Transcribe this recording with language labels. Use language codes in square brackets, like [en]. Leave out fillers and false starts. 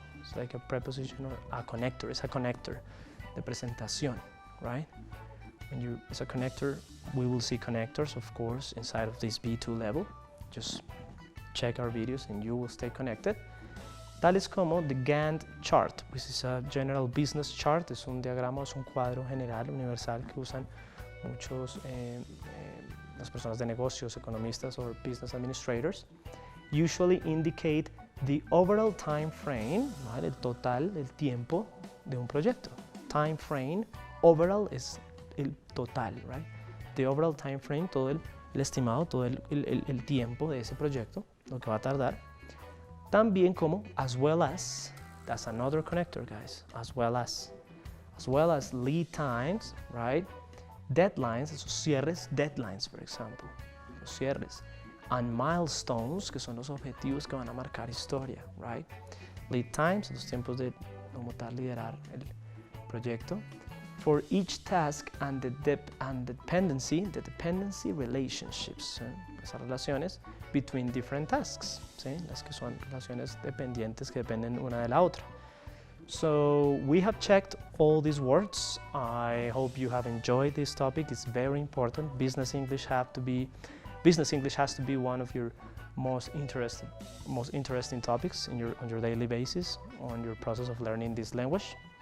[en] It's like a preposition or a connector, it's a connector [es] de presentación, [en] right? as a connector, we will see connectors, of course, inside of this B2 level. Just check our videos and you will stay connected. [es] Tales como [en] the Gantt chart, which is a general business chart. [es] Es un diagrama, es un cuadro general, universal, que usan muchos las personas de negocios, economistas [en] or business administrators. Usually indicate the overall time frame, ¿vale? [es] El total, el tiempo de un proyecto. Time frame, overall es el total, right? [en] The overall time frame, [es] todo el estimado, todo el tiempo de ese proyecto, lo que va a tardar. También como [en] as well as, that's another connector, guys, as well as lead times, right? [es] Deadlines, esos cierres, deadlines, for example, los cierres. [en] And milestones, [es] que son los objetivos que van a marcar historia, right? Lead times, los tiempos de como tal liderar el proyecto. [en] For each task and the dependency relationships, [es] esas relaciones [en] between different tasks, ¿sí? [es] Las que son relaciones dependientes que dependen una de la otra. [en] So we have checked all these words. I hope you have enjoyed this topic. It's very important. Business English has to be one of your most interesting topics on your daily basis on your process of learning this language.